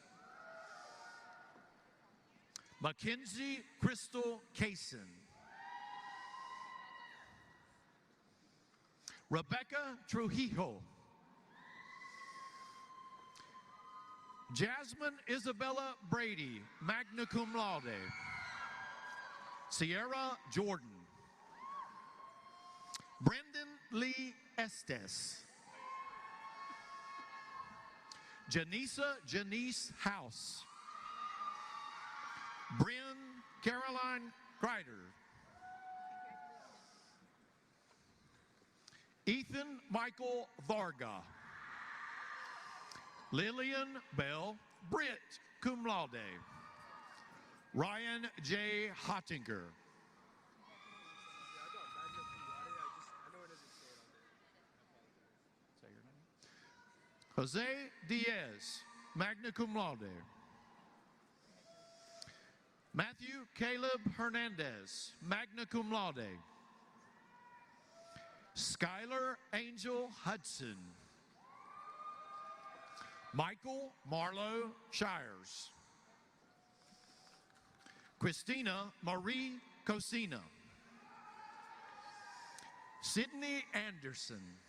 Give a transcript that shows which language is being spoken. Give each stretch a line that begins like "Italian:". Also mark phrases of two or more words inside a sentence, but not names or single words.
English: Mackenzie Crystal Kaysen. Rebecca Trujillo. Jasmine Isabella Brady,
Latin: magna cum laude.
English: Sierra Jordan. Brendan Lee Estes. Janice House. Bryn Caroline Kreider. Ethan Michael Varga. Lillian Bell Britt,
Latin: cum laude.
English: Ryan J. Hottinger. Jose Diaz,
Latin: magna cum laude.
English: Matthew Caleb Hernandez,
Latin: magna cum laude.
English: Skylar Angel Hudson. Michael Marlowe Shires. Christina Marie Cosina. Sydney Anderson.